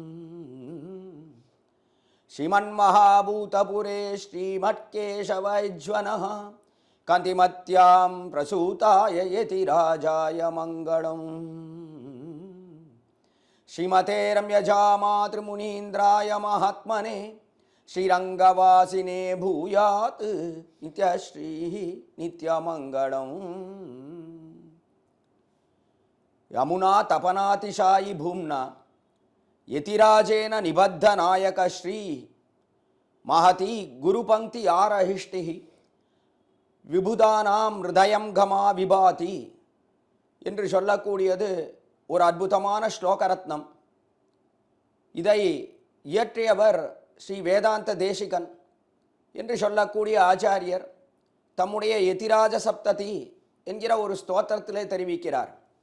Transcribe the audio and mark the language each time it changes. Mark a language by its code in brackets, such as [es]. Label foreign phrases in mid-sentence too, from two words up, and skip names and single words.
[sa] श्रीमन्महाभूतपुरे श्रीमत्केशवैज्वनः कान्तिमत्यां प्रसूताय यतिराजाय मङ्गलम् श्रीमते रम्यजामातृमुनीन्द्राय महात्मने श्रीरङ्गवासिने भूयात् नित्यश्रीः नित्यमङ्गलम् यमुना तपनातिशायि भूम्ना यतिराजेन निबद्धनायक श्री महती गुरुपंक्ति आरहिष्टिः विबुधानां हृदयङ्गमा विभाति [ta] என்று சொல்லக்கூடியது ஒரு அற்புதமான ஸ்லோகரத்னம். இதை இயற்றியவர் ஸ்ரீ வேதாந்த தேசிகன் என்று சொல்லக்கூடிய ஆச்சாரியர் தம்முடைய யதிராஜ சப்ததி என்கிற ஒரு ஸ்தோத்திரத்திலே தெரிவிக்கிறார்.